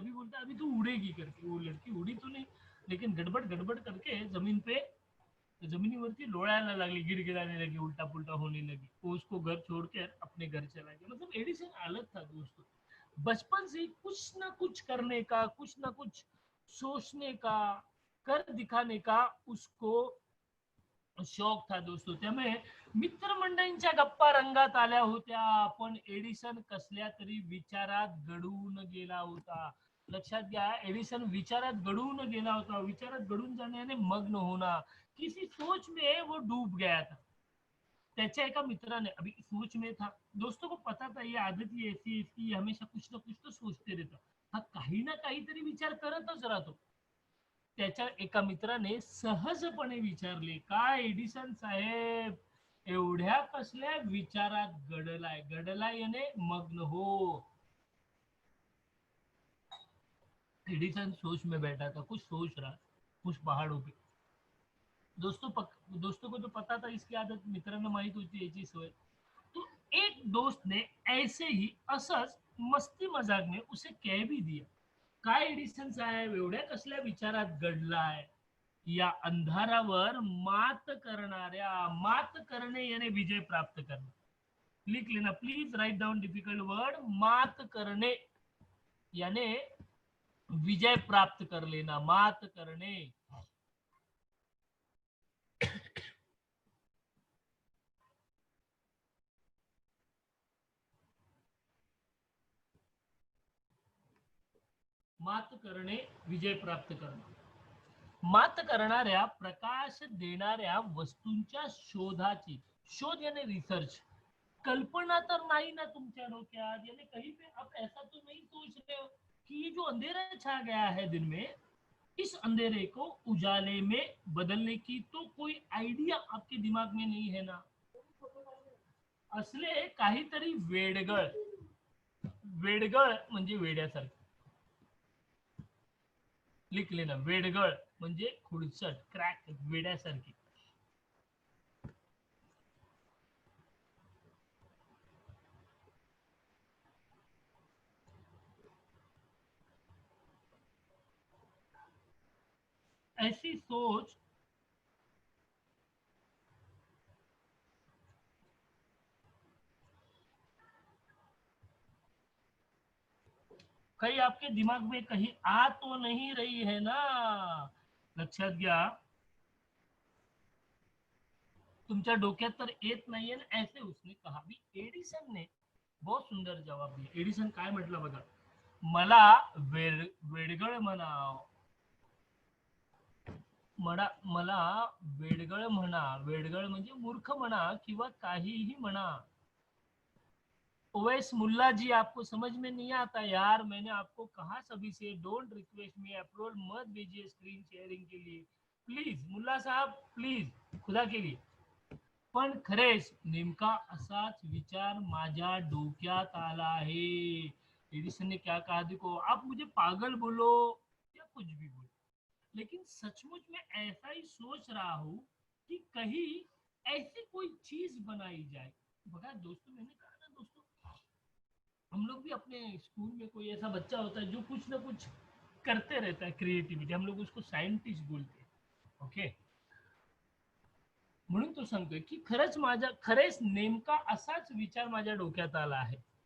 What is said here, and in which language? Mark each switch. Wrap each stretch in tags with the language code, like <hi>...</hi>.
<hi>अभी बोलता अभी तू उड़ेगी करके। वो लड़की उड़ी तो नहीं, लेकिन गड़बड़ गड़बड़ करके जमीन पे,</hi> <mr>जमिनीवरती लोळायला लागली,</mr> <hi>गिड़गिड़ाने लगी, उल्टा पुल्टा होने लगी। वो उसको घर छोड़ के अपने घर चला गया। मतलब एडिसन अलग था दोस्तों। बचपन से कुछ ना कुछ करने का, कुछ ना कुछ सोचने का, कर दिखाने का उसको शौक था दोस्तों।</hi> <mr>त्यामुळे मित्रमंडळींच्या गप्पा रंगात आल्या होत्या, पण एडिसन कसल्या तरी विचारात गढून गेला होता। लक्षात घ्या, एडिसन विचारात गढून गेला होता। विचारात गढून</mr> <hi>जाने मग्न होना, किसी सोच में वो डूब गया था।</hi> <mr>त्याच्या एका मित्राने,</mr> <hi>अभी सोच में था, दोस्तों को पता था ये आदत ही ऐसी है इसकी, हमेशा कुछ ना कुछ तो सोचते रहता,</hi> <mr>हा काही ना काहीतरी विचार करतच राहतो। त्याच्या एका मित्राने सहजपणे विचारले, काय एडिसन साहेब एवढ्या कसल्या विचारात गडलाय?</mr> <hi>गडलाय याने मग्न हो। एडिसन सोच में बैठा था, कुछ सोच रहा कुछ पहाड़ों पे। दोस्तों को तो पता था इसकी आदत,</hi> <mr>मित्रांना माहित होती याची सवय।</mr> <hi>तो एक दोस्त ने ऐसे ही</hi> <mr>असंच</mr> <hi>मस्ती मजाक में उसे कह भी दिया,</hi> <mr>काय एडिसन साहेब एवढ्या कसल्या विचारात गडलाय? या अंधारावर मात करणे यानी विजय प्राप्त करणे।</mr> <hi>लिख लेना please,</hi> <en>write down difficult word,</en> <hi>मात करणे यानी विजय प्राप्त कर लेना, मात करणे।</hi> <mr>मात करणे, विजय प्राप्त करणे। मात करणाऱ्या, प्रकाश देणाऱ्या वस्तूंच्या शोधाची, शोध यानी रिसर्च, कल्पना तर नहीं ना तुमच्या डोक्यात?</mr> <hi>यानी कहीं पे आप ऐसा तो नहीं सोच रहे हो कि ये जो अंधेरा छा गया है दिन में, इस अंधेरे को उजाले में बदलने की तो कोई आइडिया आपके दिमाग में नहीं है ना?</hi> <mr>असले काहीतरी वेडगळ, वेडगळ म्हणजे वेड्यासारखं,</mr> <hi>लिख लेना,</hi> <mr>वेडगळ म्हणजे खुडचट, क्रॅक, वेड्यासारखी।</mr> <hi>ऐसी सोच कहीं आपके दिमाग में कहीं आ तो नहीं रही है ना?</hi> <mr>लक्षात घ्या, तुमच्या डोक्यात तर येत नाहीये ना?</mr> <hi>ऐसे उसने कहा. भी एडिसन ने बहुत सुंदर जवाब दिया.</hi> <mr>एडिसन काय म्हटलं बघा, मला वेडगळ म्हणाव, मला वेडगळ म्हणा, वेडगळ म्हणजे मूर्ख म्हणा किंवा काहीही म्हणा.</mr> <hi>ओवैस मुल्ला जी, आपको समझ में नहीं आता यार? मैंने आपको कहा सभी से,</hi> <en>don't request me,</en> <hi>अप्रोल मत भेजिए स्क्रीन शेयरिंग के लिए प्लीज. मुल्ला साहब प्लीज, खुदा के लिए.</hi> <mr>पण खरेच नेमका असाच विचार माझ्या डोक्यात आला आहे.</mr> <hi>एडिसन ने क्या कहा, देखो आप मुझे पागल बोलो या कुछ भी बोलो, लेकिन सचमुच में ऐसा ही सोच रहा हूँ कि कहीं ऐसी कोई चीज बनाई जाए. बघा दोस्तों, मैंने कहा ना दोस्तों, हम लोग भी अपने स्कूल में कोई ऐसा बच्चा होता है जो कुछ ना कुछ करते रहता है, क्रिएटिविटी, हम लोग उसको सायंटिस्ट बोलते हैं.</hi> <mr>ओके, म्हणून तो सांगतोय की खरेच नेमका असाच विचार माझ्या डोक्यात आला आहे.</mr>